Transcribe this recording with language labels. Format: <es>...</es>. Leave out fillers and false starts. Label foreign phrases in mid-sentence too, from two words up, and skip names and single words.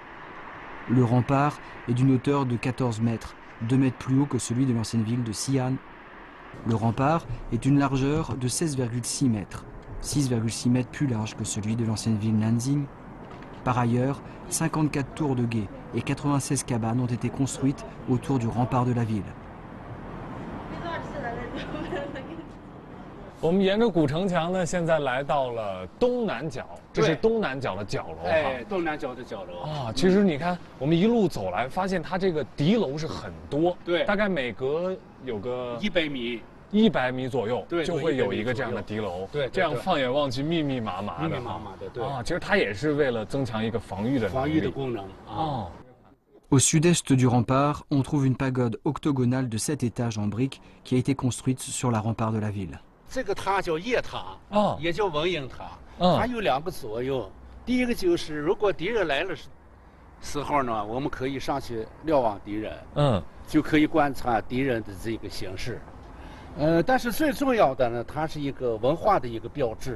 <fr>Le rempart est d'une hauteur de 14 mètres, 2 mètres plus haut que celui de l'ancienne ville de Xi'an. Le rempart est d'une largeur de 16,6 mètres, 6,6 mètres plus large que celui de l'ancienne ville Nanjing. Par ailleurs, 54 tours de guet et 96 cabanes ont été construites autour du rempart de la ville.</fr> <zh>我们沿着古城墙呢，现在来到了东南角，这是东南角的角楼哈。东南角的角楼啊，其实你看，我们一路走来，发现它这个敌楼是很多，对，大概每隔有个 100米，100米左右，对，就会有一个这样的敌楼，对，这样放眼望去密密麻麻的，密密麻麻的，对啊，其实它也是为了增强一个防御的功能啊。</zh> <fr>Au sud-est du rempart, on trouve une pagode octogonale de 7 étages en briques qui a été construite sur la rempart de la ville.</fr> <zh>这个塔叫夜塔，也叫文英塔。它有2个作用，第一个就是如果敌人来了时候呢，我们可以上去瞭望敌人，就可以观察敌人的这个形势。但是最重要的呢，它是一个文化的一个标志。</zh>